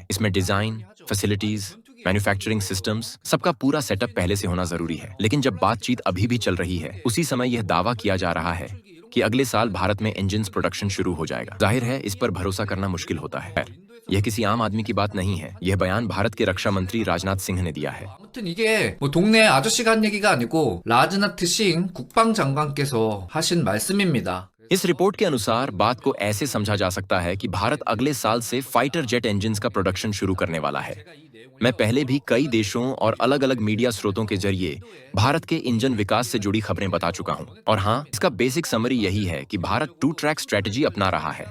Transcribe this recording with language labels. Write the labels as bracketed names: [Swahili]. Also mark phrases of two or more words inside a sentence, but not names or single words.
[Hindi] इसमें [English] design, facilities, manufacturing systems, [Hindi] सबका पूरा सेटअप पहले से होना जरूरी है। लेकिन जब बातचीत अभी भी चल रही है, उसी समय यह दावा किया जा रहा है कि अगले साल भारत में [English] engine production [Hindi] शुरू हो जाएगा। जाहिर है इस पर भरोसा करना मुश्किल होता है। यह किसी आम आदमी की बात नहीं है। यह बयान भारत के रक्षा मंत्री राजनाथ सिंह ने दिया है। [Korean] 아무튼 이게 뭐 동네 아저씨가 한 얘기가 아니고 라즈나트 싱 국방장관께서 하신 말씀입니다. [Hindi] इस रिपोर्ट के अनुसार बात को ऐसे समझा जा सकता है कि भारत अगले साल से [English] fighter jet engine [Hindi] का प्रोडक्शन शुरू करने वाला है। मैं पहले भी कई देशों और अलग अलग मीडिया स्रोतों के जरिए भारत के इंजन विकास से जुड़ी खबरें बता चुका हूं। और हाँ, इसका [English] basic summary [Hindi] यही है कि भारत [English] 2 track strategy [Hindi] अपना रहा है।